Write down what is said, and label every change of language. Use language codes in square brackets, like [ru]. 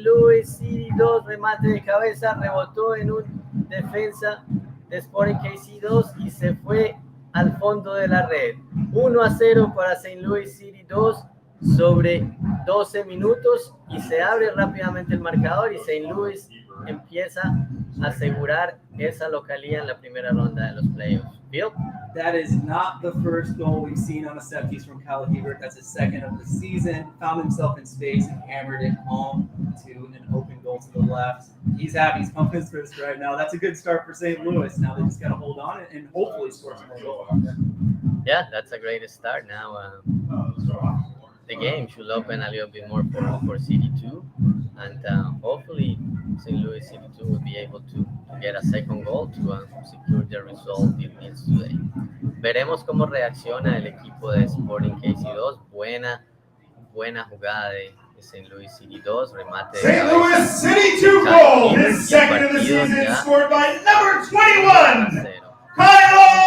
[es] Louis City 2, remate de cabeza, rebotó en un defensa de Sporting KC 2 y se fue al fondo de la red. 1-0 para St. Louis City 2 sobre 12 minutos y se abre rápidamente el marcador y St. Louis empieza a asegurar esa localía en la primera ronda de los playoffs. [en] Bill? That is not the first goal we've seen on a set piece from Kyle Hibbert. That's his 2nd of the season. Found himself in space and hammered it home to an open goal to the left. He's happy. He's pumping his fist right now. That's a good start for St. Louis. Now they just got to hold on and hopefully score some more goals. Yeah, that's a great start. Now the game should open a little bit more for City2, and hopefully St. Louis City2 will be able to get a 2nd goal to secure the result it needs today. [es] Veremos cómo reacciona el equipo de Sporting KC2. Buena jugada de St. Louis City 2, remate de [en] St. Louis City 2 goal, his 2nd of the season, scored by number 21, Kyle